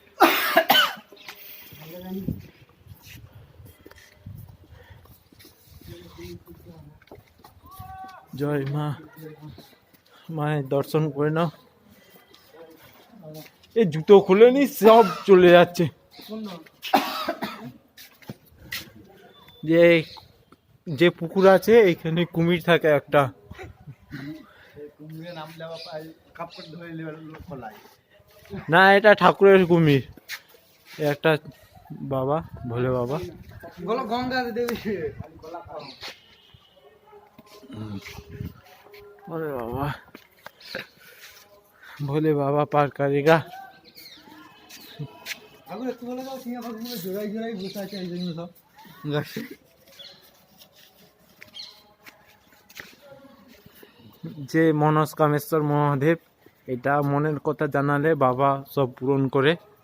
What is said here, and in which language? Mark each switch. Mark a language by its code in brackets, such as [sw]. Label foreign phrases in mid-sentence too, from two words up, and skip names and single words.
[bn] জয় মা মায়ের দর্শন করে নাও এই জুতো খুলে নি সব চলে যাচ্ছে যে যে পুকুর আছে এখানে কুমির থাকে একটা না এটা ঠাকুরের কুমির একটা বাবা ভোলে বাবা গঙ্গা দেবী [hi] अरे बाबा भोले बाबा पार करेगा [bn] যে মনস্কামেশ্বর মহাদেব এটা মনের কথা জানালে বাবা সব পূরণ করে